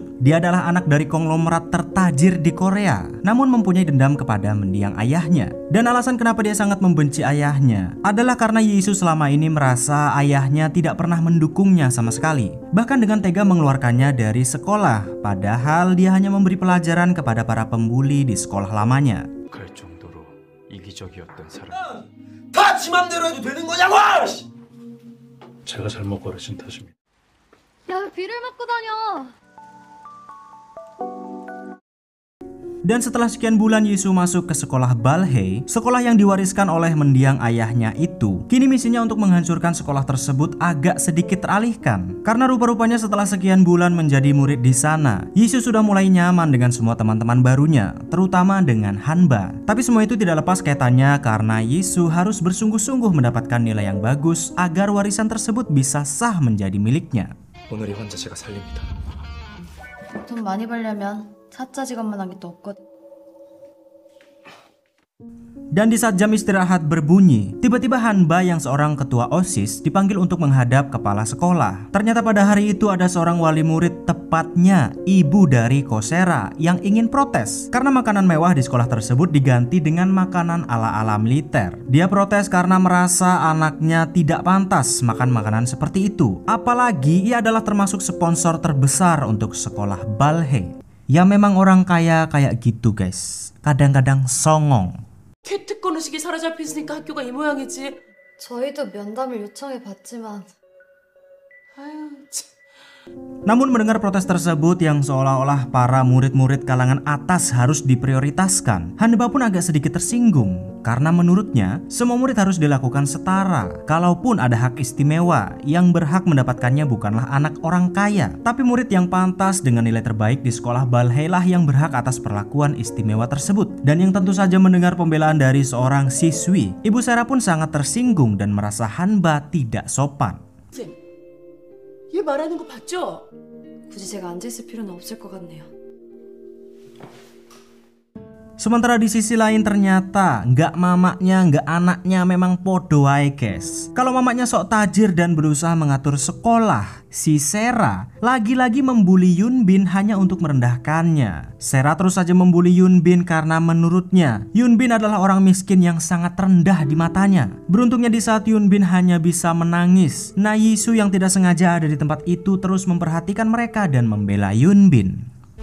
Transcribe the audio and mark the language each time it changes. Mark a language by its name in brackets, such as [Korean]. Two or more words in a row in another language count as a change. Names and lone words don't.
[Indonesian] Dia adalah anak dari konglomerat tertajir di Korea, namun mempunyai dendam kepada mendiang ayahnya. Dan alasan kenapa dia sangat membenci ayahnya adalah karena Yisu selama ini merasa ayahnya tidak pernah mendukungnya sama sekali. Bahkan dengan tega mengeluarkannya dari sekolah, padahal dia hanya memberi pelajaran kepada para pembuli di sekolah lamanya. [Korean] 다 지 맘대로 해도 되는 거냐고! 제가 잘못 고르신 탓입니다. 야, 왜 비를 맞고 다녀? [Indonesian] Dan setelah sekian bulan Yisu masuk ke sekolah Balhae, sekolah yang diwariskan oleh mendiang ayahnya itu, kini misinya untuk menghancurkan sekolah tersebut agak sedikit teralihkan. Karena rupa-rupanya setelah sekian bulan menjadi murid di sana, Yisu sudah mulai nyaman dengan semua teman-teman barunya, terutama dengan Hanba. Tapi semua itu tidak lepas kaitannya karena Yisu harus bersungguh-sungguh mendapatkan nilai yang bagus agar warisan tersebut bisa sah menjadi miliknya. [Korean] 오늘이 환자 제가 살립니다. 돈 많이 벌려면 사짜 직업만 한 게 또 없거든. [Indonesian] Dan di saat jam istirahat berbunyi, tiba-tiba Hanba yang seorang ketua OSIS dipanggil untuk menghadap kepala sekolah. Ternyata pada hari itu ada seorang wali murid, tepatnya ibu dari Kosera, yang ingin protes karena makanan mewah di sekolah tersebut diganti dengan makanan ala-ala militer. Dia protes karena merasa anaknya tidak pantas makan makanan seperti itu. Apalagi ia adalah termasuk sponsor terbesar untuk sekolah Balhae. Ya memang orang kaya kayak gitu guys, kadang-kadang songong. [Korean] 개특권 의식이 사로잡혔으니까 학교가 이 모양이지. 저희도 면담을 요청해 봤지만 아유 참. [Indonesian] Namun mendengar protes tersebut yang seolah-olah para murid-murid kalangan atas harus diprioritaskan, Hanba pun agak sedikit tersinggung. Karena menurutnya, semua murid harus dilakukan setara. Kalaupun ada hak istimewa, yang berhak mendapatkannya bukanlah anak orang kaya, tapi murid yang pantas dengan nilai terbaik di sekolah Balhae lah yang berhak atas perlakuan istimewa tersebut. Dan yang tentu saja mendengar pembelaan dari seorang siswi, Ibu Sera pun sangat tersinggung dan merasa Hanba tidak sopan. [Korean] 얘 말하는 거 봤죠? 굳이 제가 앉아있을 필요는 없을 것 같네요. [Indonesian] Sementara di sisi lain ternyata nggak mamaknya nggak anaknya memang [Javanese] podo wae [Indonesian] guys. Kalau mamaknya sok tajir dan berusaha mengatur sekolah, si Sera lagi-lagi membuli Yunbin hanya untuk merendahkannya. Sera terus saja membuli Yunbin karena menurutnya Yunbin adalah orang miskin yang sangat rendah di matanya. Beruntungnya di saat Yunbin hanya bisa menangis, Na Yisu yang tidak sengaja ada di tempat itu terus memperhatikan mereka dan membela Yunbin.